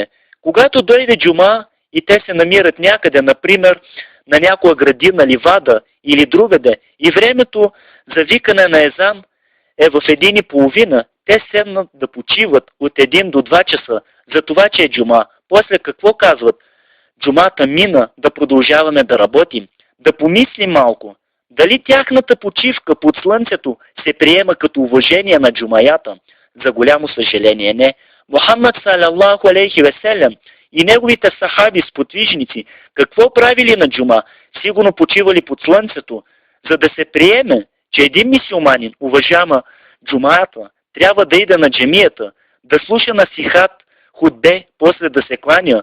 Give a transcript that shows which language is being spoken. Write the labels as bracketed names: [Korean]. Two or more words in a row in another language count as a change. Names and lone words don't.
[Bulgarian] Когато дойде джума и те се намират някъде, например, на някоя градина, ливада или другаде, и времето за викане на езан е в 1:30, те седнат да почиват от 1 до 2 часа, за това, че е джума. После какво казват? Джумата мина, да продължаваме да работим. Да помислим малко. Дали тяхната почивка под слънцето се приема като уважение на джумаята? За голямо съжаление не. Мухаммад [Arabic] صلى الله عليه وسلم [Bulgarian] и неговите сахаби сподвижници какво правили на джума? Сигурно почивали под слънцето. За да се приеме, че един мюсюлманин уважава джумаята, трябва да иде на джемията, да слуша насихат, хутбе, после да се кланя.